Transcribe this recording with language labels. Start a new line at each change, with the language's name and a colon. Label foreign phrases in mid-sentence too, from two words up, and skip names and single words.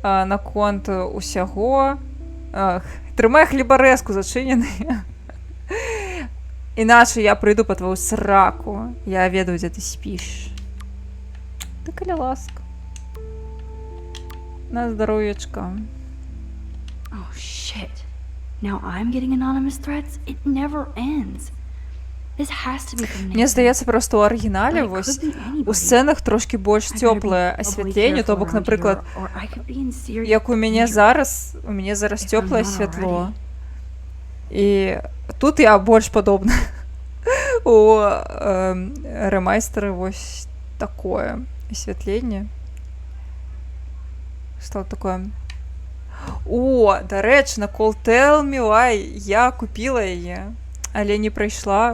Belarusian: наконт усяго. Трымай хлебарэзку зачынены. Іначай я прыйду па твою сраку. Я ведаю, дзе ты спіш. Ты каля ласка. На здароўечка.
English: Oh shit. Now I'm getting anonymous threats? It never ends. This has to be from
Belarusian: Мне
English: Nathan.
Belarusian: здаецца, проста ў арыгінале
English: But it
Belarusian: вось
English: could be anybody.
Belarusian: у сцэнах трошки больш
English: I better be
Belarusian: цёплае
English: doubly
Belarusian: асвятленне, то
English: careful
Belarusian: бок,
English: around
Belarusian: напрыклад,
English: here, or I could be in serious
Belarusian: як у мяне
English: danger.
Belarusian: зараз
English: If I'm
Belarusian: цёплае
English: not
Belarusian: святло.
English: already.
Belarusian: І тут я больш падобна у рэмайстары вось такое асвятленне. Стало такое. О, дарэчы, на Call Tell Me Why я купіла яе, але не прайшла.